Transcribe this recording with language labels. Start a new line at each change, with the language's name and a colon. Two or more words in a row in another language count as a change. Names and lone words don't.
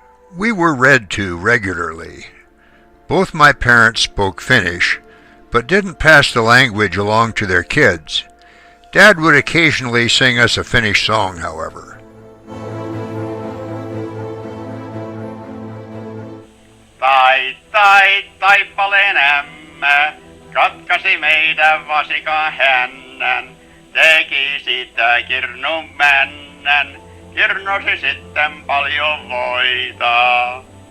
English: We were read to regularly. Both my parents spoke Finnish, but didn't pass the language along to their kids. Dad would occasionally sing us a Finnish song, however.
Finnish: Taipaleen ämmä, katkasi meidän vasikan hännän, teki siitä kirnun männän, kirnosi sitten paljon voita.